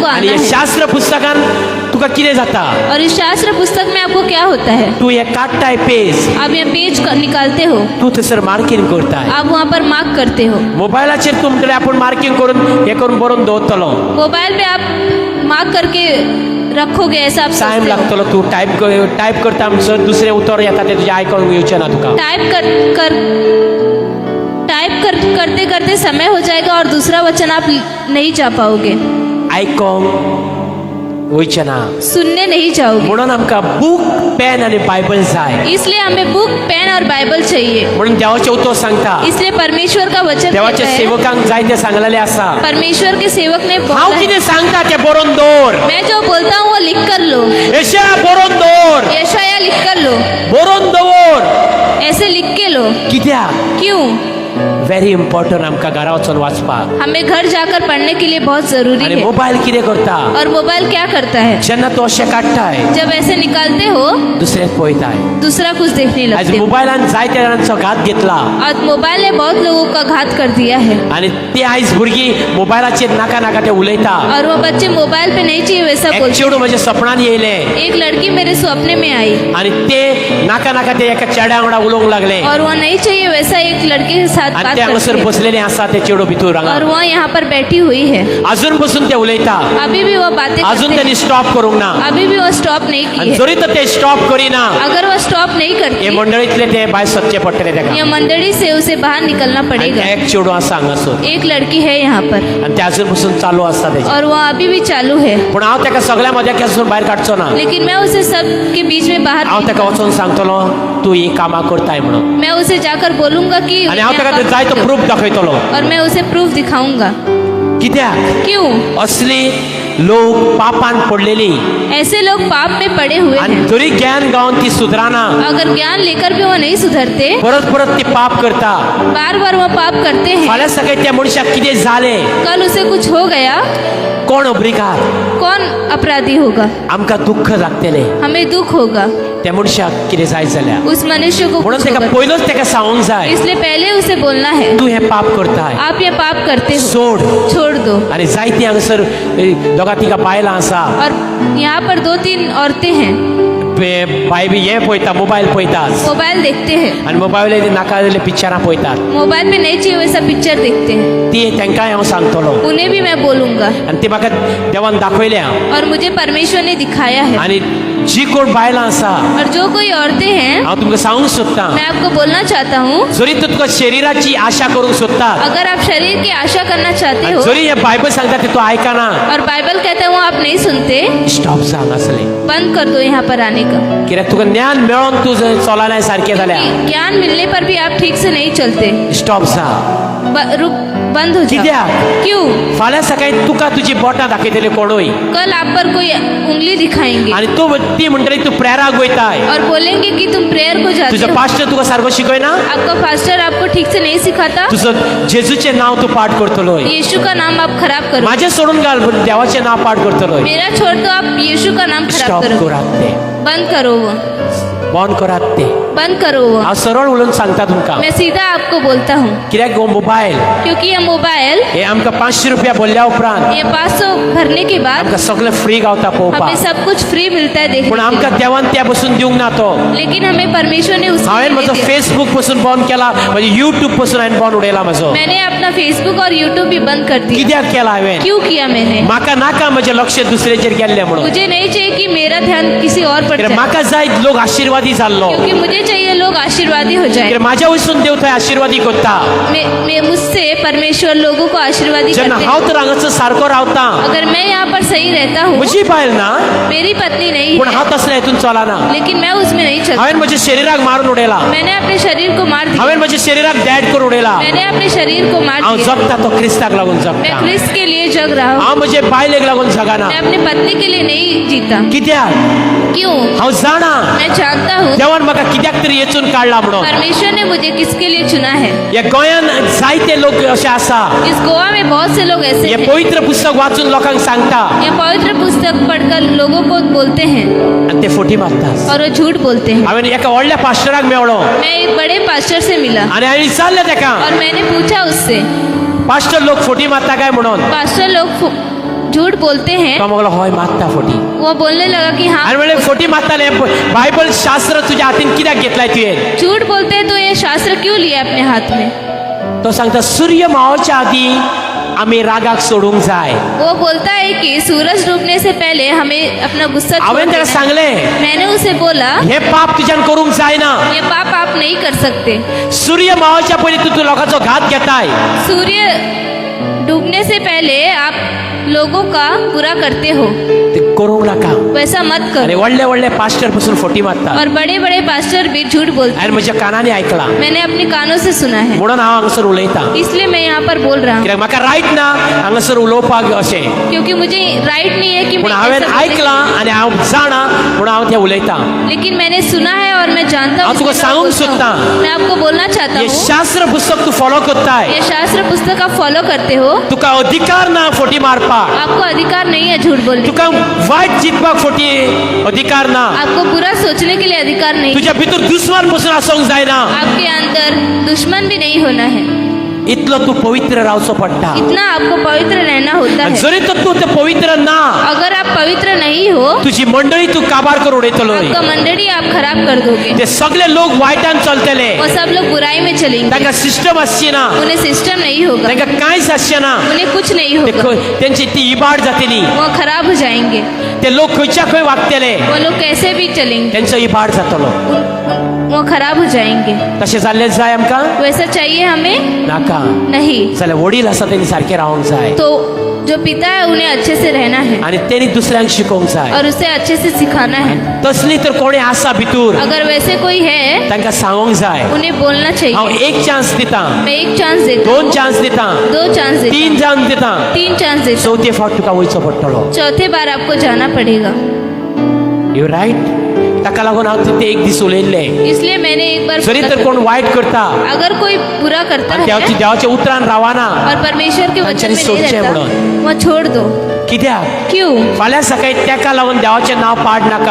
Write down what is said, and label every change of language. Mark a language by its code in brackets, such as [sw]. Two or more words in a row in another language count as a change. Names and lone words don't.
[kok] आनी आना हे [hi] है। [kok] शास्त्र पुस्तकान तुका कितें जाता [hi] और इस शास्त्र पुस्तक में आपको क्या होता है? [kok] तूं हे काडटाय पेज [hi] आप यह पेज निकालते हो, [kok] तूं थंयसर मार्कींग करताय [hi] आप वहाँ पर मार्क करते हो। [kok] मोबायलाचेर तूं म्हणटलें आपूण मार्कींग करून हे करून बरोवन दवरतलो [hi] मोबाइल पे आप मार्क करके रखोगे ऐसा आप [kok] टायम [hi] सोचते हो। [kok] लागतलो तूं टायप करता म्हणसर दुसरें उतर येता तें तुजें आयकोंक येवचें ना तुका [hi] करते करते समय हो जाएगा और दूसरा वचन आप नहीं जा पाओगे, [kok] आयकोंक वयचें ना [hi] सुनने नहीं जाओगे। [kok] म्हणून आमकां बूक पेन आनी बायबल जाय [hi] इसलिए हमें बुक पेन और बाइबल चाहिए। [kok] म्हणून देवाचें उतर सांगता [hi] इसलिए परमेश्वर का वचन कहता [kok] देवाच्या [hi] है, [kok] सेवकांक जायते सांगलेलें आसा [hi] परमेश्वर के सेवक ने बोला [kok] हांव [hi] है, [kok] कितें सांगता तें बरोवन दवर [hi] मैं जो बोलता हूँ वो लिख कर लो, [kok] यशाया बरोवन दवर [hi] यशाया लिख कर लो, [kok] बरोवन दवर [hi] ऐसे लिख के लो। [kok] कित्याक [hi] क्यों? [en] very important [kok] आमकां घरा वचून वाचपाक [hi] हमें घर जाकर पढ़ने के लिए बहुत जरूरी [kok] आनी [hi] है। [kok] मोबायल कितें करता [hi] और मोबाइल क्या करता है? [kok] जेन्ना तूं अशें काडटाय [hi] जब ऐसे निकालते हो [kok] दुसरें पळयताय [hi] दूसरा कुछ देखने [kok] आज [hi] लगते हो। [kok] मोबायलान जायत्या जाणांचो घात घेतला [hi] और मोबाइल ने बहुत लोगों का घात कर दिया है [kok] आनी ते आयज भुरगीं मोबायलाचेर नाका नाका ते उलयता [hi] और वो बच्चे मोबाइल पे नहीं चाहिए वैसा [kok] एक [hi] बोलते। [kok] चेडूं म्हज्या सपनान येयलें [hi] एक लड़की मेरे सपने में आई [kok] आनी ते नाका नाका ते एका चेड्या वांगडा उलोवंक लागले [hi] और वो नहीं चाहिए वैसा एक लड़के के साथ [kok] आनी [hi] बात [kok] ते हांगासर [hi] करती है [kok] बसलेले आसा ते चेडो भितूर [hi] और [kok] हांगा [hi] वो यहाँ पर बैठी हुई है। [kok] अजून बसून ते उलयता [hi] अभी भी वो बातें [kok] अजून [hi] करते [kok] त्यांनी [hi] हैं। [kok] स्टॉप करूंक ना [hi] अभी भी वो स्टॉप नहीं की [kok] आनी [hi] है। [kok] जरी तर ते स्टॉप करिना [hi] अगर वो स्टॉप नहीं [kok] हे [hi] करती [kok] मंडळीतले ते भायर सदचे पडटले [hi] ये [kok] तेका [hi] मंडली से उसे बाहर निकलना [kok] आनी [hi] पड़ेगा। [kok] एक चेडो आसा हांगासर [hi] एक लड़की है यहाँ पर [kok] आनी ते अजून बसून चालू आसता तेजे [hi] और वो अभी भी चालू है, [kok] पूण हांव तेका सगळ्या मजा केसून भायर काडचो ना [hi] लेकिन मैं उसे सबके बीच में बाहर [kok] हांव [hi] नहीं [kok] तेका वचून सांगतलो तूं ही कामां करताय म्हणून [hi] मैं उसे जाकर बोलूंगा कि [kok] आनी हांव [hi] यहाँ [kok] तेका [hi] काम [kok] जाय [hi] तो करते हो। [kok] प्रूफ दाखयतलो [hi] और मैं उसे प्रूफ दिखाऊंगा। [kok] कित्याक [hi] क्यों? [kok] असली लोक पापान पडलेली [hi] ऐसे लोग पाप में पड़े हुए [kok] आणि [hi] हैं। [kok] तरी ज्ञान गाऊन ती सुधारणा [hi] अगर ज्ञान लेकर भी वो नहीं सुधरते, [kok] परत परत ती पाप करता [hi] बार बार वो पाप करते हैं। [kok] फाल्यां सकाळी त्या मनशाक कितें जालें [hi] कल उसे कुछ हो गया, [kok] कोण अब्रिकार [hi] कौन अपराधी होगा? [kok] आमकां दुःख लागतले [hi] हमें दुख होगा [kok] त्या मनशाक कितें जाय जाल्यार [hi] उस मनुष्य को [kok] म्हणून [hi] कुछ [kok] तेका [hi] होगा। [kok] पयलोच तेका सांगूंक जाय [hi] इसलिए पहले उसे बोलना है, [kok] तूं हे पाप करताय [hi] आप ये पाप करते हो, [kok] सोड [hi] छोड़ दो। [kok] आणि जायती हांगासर दोगा तिगा बायलां आसा [hi] और यहाँ पर 2-3 औरतें हैं, [kok] बाय बी हे पळयता मोबायल पळयतात [hi] मोबाइल देखते हैं, [kok] आणि मोबायल नाका जाल्ले पिक्चरां पळयतात [hi] मोबाइल में नहीं चाहिए वैसा पिक्चर देखते हैं। [kok] ती तेंकांय हांव सांगतलो [hi] उन्हें भी मैं बोलूंगा, [kok] आणि ती म्हाका देवान दाखयल्या [hi] और मुझे परमेश्वर ने दिखाया है। [kok] आणि जी कोण बायलां आसा [hi] और जो कोई औरतें हैं, [kok] हांव तुमकां सांगूंक सोदतां [hi] मैं आपको बोलना चाहता हूँ, [kok] जरी तूं तुका शरिराची आशा करूंक सोदता [hi] अगर आप शरीर की आशा करना चाहते हो [kok] जरी हे बायबल सांगता ते तूं आयकना [hi] और बाइबल कहता है वो आप नहीं सुनते, [kok] स्टॉप सांग असले [hi] बंद कर दो यहाँ पर आने का। [kok] कित्याक तुका ज्ञान मेळोन तूं जर चलना सारकें जाल्यार [hi] ज्ञान मिलने पर भी आप ठीक से नहीं चलते, [kok] स्टॉप सांग [hi] रुक, बंद हो जाओ। [kok] कित्याक? [hi] क्यों? [kok] फाल्यां सकाळी तुका तुजी बोटां दाखयतले कोणूय [hi] कल आप पर कोई उंगली दिखाएंगे [kok] आनी तूं ती म्हणटली तूं प्रेराक वयताय [hi] और बोलेंगे कि तुम प्रेयर को जाते [kok] तुजो [hi] हो। [kok] पास्टर तुका सारको शिकयना [hi] आपका पास्टर आपको ठीक से नहीं सिखाता, [kok] तुजो जेजूचें नांव तूं पाठ करतलोय [hi] यीशु का नाम आप खराब करो। [kok] माझे सोडून घाल पण देवाचें नांव पाठ करतलोय [hi] मेरा छोड़ दो, आप यीशु का नाम खराब [kok] स्टॉप [hi] करो। [kok] करात ते [hi] बंद करो वो, [kok] बंद करात ते [hi] बंद करो वो। [kok] हांव सरळ उलोवन सांगता तुमकां [hi] मैं सीधा आपको बोलता हूँ, [kok] कित्याक हो मोबायल [hi] क्योंकि ये मोबाइल, [kok] हे आमकां 500 रुपया भरल्या उपरांत [hi] ये 500 भरने के बाद [kok] आमकां सगळें फ्री गावता [hi] हमें [kok] पळोवपाक [hi] सब कुछ फ्री मिलता है देखने [kok] पूण [hi] के [kok] आमकां [hi] लिए। [kok] देवान त्या बसून दिवंक ना तो [hi] लेकिन हमें परमेश्वर ने उसके [kok] हांवें [hi] लिए [kok] म्हजो [hi] दिया। [kok] फेसबूक पसून बंद केला म्हणजे यूट्यूब पसून हांवें बंद उडयला म्हजो [hi] मैंने अपना फेसबुक और यूट्यूब भी बंद कर दिया। [kok] कित्याक केला हांवें [hi] क्यों किया मैंने? [kok] म्हाका नाका म्हजें लक्ष दुसरेचेर गेल्लें म्हणून [hi] मुझे नहीं चाहिए कि मेरा ध्यान किसी और पर [kok] कित्याक [hi] जाए, [kok] म्हाका जाय लोक आशिर्वादी जाल्लो [hi] क्योंकि मुझे चाहिए लोग आशीर्वादी हो जाए। [kok] कित्याक म्हाज्या वयसून देव थंय आशिर्वादी करता [hi] मैं मुझसे परमेश्वर लोगों को आशीर्वादी [kok] जेन्ना [hi] करते [kok] हांव [hi] हैं। [kok] तर हांगासर सारको रावता [hi] अगर मैं यहाँ पर सही रहता हूँ, [kok] म्हजी बायल ना [hi] मेरी पत्नी नहीं [kok] पूण [hi] है, [kok] हांव तसले हितून चलना [hi] लेकिन मैं उसमें नहीं चलता। [kok] हांवें म्हज्या शरिराक मारून उडयला [hi] मैंने अपने शरीर को मार दिया, [kok] हांवें म्हज्या शरिराक डॅड करून उडयला [hi] मैंने अपने शरीर को मार [kok] हांव [hi] दिया। [kok] जगता तो क्रिस्ताक लागून [hi] मैं [kok] जगता [hi] क्रिस्त के लिए जग रहा हूँ, [kok] हांव म्हजे बायलेक लागून जगना [hi] मैं अपनी पत्नी के लिए नहीं जीता। [kok] कित्याक [hi] क्यों? [kok] हांव जाणा [hi] मैं जानता हूँ [kok] देवान म्हाका कित्याक तरी वेचून काडला म्हणून [hi] परमेश्वर ने मुझे किसके लिए चुना है। [kok] ह्या गोंयान जायते लोक अशे आसा [hi] इस गोवा में बहुत से लोग ऐसे [kok] हे [hi] हैं, [kok] पवित्र पुस्तक वाचून लोकांक सांगता [hi] ये पवित्र पुस्तक पढ़कर लोगों को बोलते हैं [kok] आनी ते फोटी मारता [hi] और वो झूठ बोलते हैं। [kok] हांवें एका व्हडल्या पास्टराक मेळ्ळो [hi] मैं एक बड़े पास्टर से मिला [kok] आनी हांवें विचारलें तेका [hi] और मैंने पूछा उससे, [kok] पास्टर लोक फोटी मारता काय म्हणून [hi] पास्टर लोग झूठ बोलते हैं? [kok] तो म्हणलो हय मारता फोटी [hi] वो बोलने लगा कि हाँ [kok] हांवें म्हणलें फोटी मारताले बायबल शास्त्र तुज्या हातीन कित्याक घेतलाय तुवें [hi] झूठ बोलते हैं, तो ये शास्त्र क्यों लिया अपने हाथ में? [kok] तो सांगता सूर्य मावच्या आदी आमी रागाक सोडूंक जाय [hi] वो बोलता है कि सूरज डूबने से पहले हमें अपना गुस्सा छोड़ [kok] हांवें [hi] देना [kok] तेका [hi] है। [kok] सांगलें [hi] मैंने उसे बोला, [kok] हे पाप तुज्यान करूंक जायना [hi] ये पाप आप नहीं कर सकते। [kok] सूर्य मावच्या पयलीं तूं लोकांचो घात घेताय [hi] सूर्य डूबने से पहले आप लोगों का बुरा करते हो, [kok] ते करूंक नाका [hi] वैसा मत [kok] आनी [hi] करो। [kok] व्हडले व्हडले पास्टर पसून फोटी मारता [hi] और बड़े बड़े पास्टर भी झूठ बोलते [kok] हांवें म्हज्या कानांनी आयकलां [hi] हैं, मैंने अपने कानों से सुना है, [kok] म्हणून हांव हांगासर उलयतां [hi] इसलिए मैं यहाँ पर बोल रहा हूँ, [kok] कित्याक म्हाका रायट ना हांगासर उलोवपाक अशें [hi] क्योंकि मुझे राइट नहीं है कि [kok] पूण [hi] मैं [kok] हांवें [hi] ऐसा बोले। [kok] आयकलां आनी हांव जाणा म्हणून हांव तें उलयतां [hi] लेकिन मैंने सुना है और मैं जानता हूँ, [kok] हाँ, तुका [hi] इसलिए मैं [kok] सांगूंक [hi] बोलता [kok] सोदता। [hi] हूँ। मैं आपको बोलना चाहता [kok] हे [hi] हूँ, [kok] शास्त्र पुस्तक तूं फॉलो करताय [hi] ये शास्त्र पुस्तक आप फॉलो करते हो, [kok] तुका अधिकार ना फोटी मारपाक [hi] आपको अधिकार नहीं है झूठ बोलने का। [kok] तुका वायट चिंतपाक फोटी अधिकार ना [hi] आपको बुरा सोचने के लिए अधिकार नहीं, [kok] तुज्या भितर दुस्मान पसून आसोंक जायना [hi] आपके अंदर दुश्मन भी नहीं होना है। [kok] इतलो तूं पवित्र रावचो पडटा [hi] इतना आपको पवित्र रहना होता [kok] आनी [hi] है। [kok] जरी तर तूं तें पवित्र ना [hi] अगर आप पवित्र नहीं हो, [kok] तुजी मंडळी तूं काबार करून उडयतलोय [hi] आपका मंडली आप खराब कर दोगे। [kok] ते सगळे लोक वायटान चलतले [hi] वो सब लोग बुराई में चलेंगे, [kok] तांकां सिस्टम आसची ना [hi] उन्हें सिस्टम नहीं होगा, [kok] तांकां कांयच आसचें ना [hi] उन्हें कुछ नहीं [kok] ते [hi] होगा, [kok] तेंची ती इबाड जातली [hi] वो खराब हो जाएंगे। [kok] ते लोक खंयच्या खंय वागतले [hi] वो लोग कैसे भी चलेंगे, [kok] तेंचो इबाड जातलो [hi] वो खराब हो जाएंगे। [kok] तशें जाल्लें जाय आमकां [hi] वैसा चाहिए हमें [kok] नाका [hi] नहीं, [kok] जाल्यार वडील आसा तेणी सारके रावंक जाय [hi] तो जो पिता है उन्हें अच्छे से रहना है [kok] आणि त्यांनी दुसऱ्यांक शिकोवंक जाय. [hi] और उसे अच्छे से सिखाना है. [kok] तसली तर कोणी आसा भितूर [hi] अगर वैसे कोई है [kok] तांकां सांगोंक जाय. [hi] उन्हें बोलना [kok] हांव [hi] चाहिए. [kok] एक चान्स दिता, [hi] मैं एक चांस देता [kok] 2 [hi] हूँ, [kok] चान्स दिता, [hi] 2 चांस देता [kok] 3 [hi] हूँ, [kok] चान्स दिता, [hi] 3 चांस देता हूँ. [kok] चौथे फावट तुका वयचो पडटलो. [hi] चौथे बार आपको जाना पड़ेगा. [en] you right. [kok] ताका लागून हांव ते एक दीस उलयल्ले. [hi] इसलिए मैंने एक बार [kok] जरी [hi] बोला [kok] तर कोण वायट करता [hi] अगर कोई बुरा करता [kok] आणि [hi] है [kok] देवाच्या उतरान रावाना, [hi] और परमेश्वर के वचन [kok] तांच्यानी [hi] में नहीं [kok] सोडचें [hi] रहता, [kok] म्हणून. [hi] वह छोड़ दो. [kok] कित्याक [hi] क्यों? [kok] फाल्यां सकाळी ताका लागून देवाचें नांव पाड नाका.